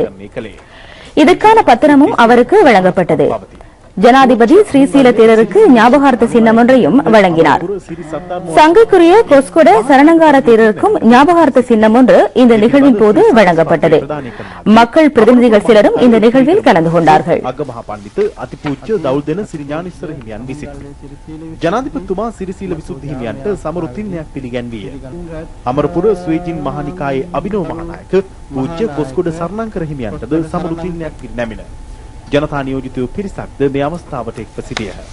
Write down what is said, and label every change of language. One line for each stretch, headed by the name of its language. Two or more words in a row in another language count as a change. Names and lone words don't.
Tamil: இதற்கான பத்திரமும் அவருக்கு வழங்கப்பட்டது. ஜனாதிபதி ஸ்ரீசீல தேரருக்கு ஞாபகார்த்த சின்னம் ஒன்றையும் வழங்கினார். சங்கைக்குரிய கொஸ்கொட சரணங்கார தேரருக்கும் ஞாபகார்த்த சின்னம் ஒன்று இந்த நிகழ்வின் போது வழங்கப்பட்டது. மக்கள் பிரதிநிதிகள் சிலரும் இந்த நிகழ்வில் கலந்து கொண்டார்கள்.
Sinhala: ජනාධිපතිතුමා සිරිසීල විසුද්ධි හිමියන්ට සමරුතින්නයක් පිළිගැන්වීය. අමරපුර ස්වේජින් මහනිකායේ අභිනව මහානායක පූජ්‍ය කොස්කොඩ සරණංකර හිමියන්ටද සමරුතින්නයක් පිරිනැමින ජනතා නියෝජිතයෝ පිරිසක්ද මේ අවස්ථාවට එක්ව සිටියහ.